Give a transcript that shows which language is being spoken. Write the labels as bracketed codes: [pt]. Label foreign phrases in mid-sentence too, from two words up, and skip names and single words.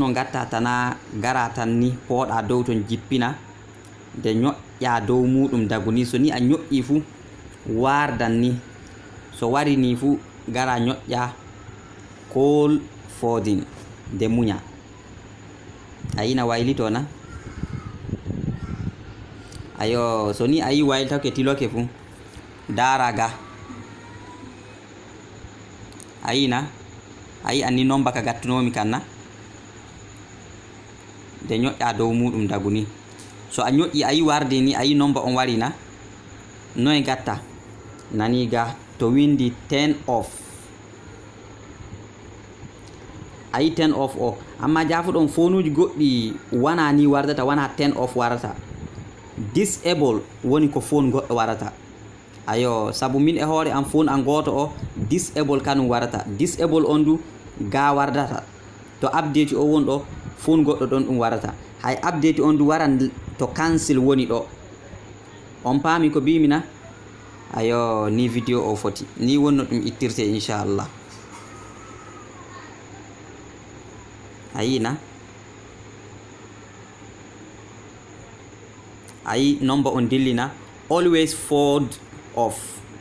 [ff] no gatta tana gara tan ni pooɗa dow ton jippina de ñoƴƴa dow muɗum daguni so ni a ñoƴƴi fu wardan ni so wari ni fu gara ñoƴƴa [en] call forwarding [ff] de muña ayina waylito na ayo so ni ayi waylitake tiloke fu dara ga ayina ayi anni nomba ka gattunomi kanna de ñoƴƴa dow muɗum dagu ni so a ñoƴƴi ayi warde ni ayi nomba on warina noye gatta nani ga to windi 10 off ayi 10 off o amma jafuɗon fonuji goɗɗi wana ni wardata wana 10 off warata disable woni ko phone goɗɗo warata ayo sabu min e hoore am phone an goto o disable kanum warata disable on du ga wardata to update o wonɗo phone goɗɗo ɗon ɗum warata hay update on du waran to cancel woni ɗo on paami ko bimina ayo ni video o foti ni wonno ɗum ittirte inchallah ayina ayi number on dillina [en] always forward off